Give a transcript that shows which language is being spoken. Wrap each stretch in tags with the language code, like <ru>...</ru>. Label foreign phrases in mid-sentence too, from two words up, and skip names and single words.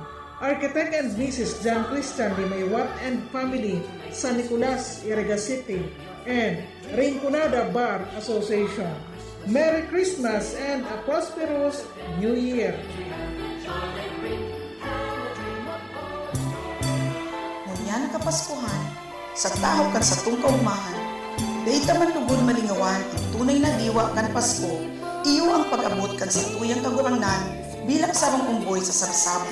<en>Architect and Mrs. John Christian Di Maywat and family, San Nicolas, Iriga City. And Rinconada Bar Association. Merry Christmas and a prosperous New Year!</en> <bik>Ngunyan na kapaskuhan, sa tahaw kan sa tung kaumahan, dayta man lugod malingawan, ang tunay na diwa kan Pasko, iyo ang pag-abot kan sa tuyang kagurangnan, bilang sarang umboy sa sarsaba.</bik>